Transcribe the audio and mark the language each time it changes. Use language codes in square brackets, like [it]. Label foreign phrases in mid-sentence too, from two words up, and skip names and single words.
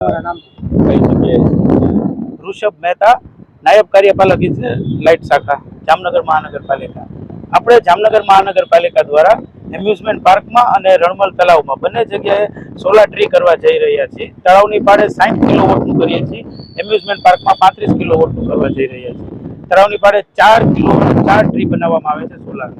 [gu] ઋષભ મહેતા, નાયબ કાર્યપાલક લાઇટ શાખા, જામનગર મહાનગરપાલિકા। આપણે જામનગર મહાનગરપાલિકા દ્વારા એમ્યુઝમેન્ટ પાર્કમાં અને રણમલ તળાવમાં બંને જગ્યાએ સોલાર ટ્રી કરવા જઈ રહ્યા છીએ। તળાવની પાળે 60 કિલોવોટનું કરીએ છીએ, એમ્યુઝમેન્ટ પાર્કમાં 35 કિલોવોટનું કરવા જઈ રહ્યા છીએ। તળાવની પાળે 4 કિલોવોટ 4 ટ્રી બનાવવામાં આવે છે સોલારના।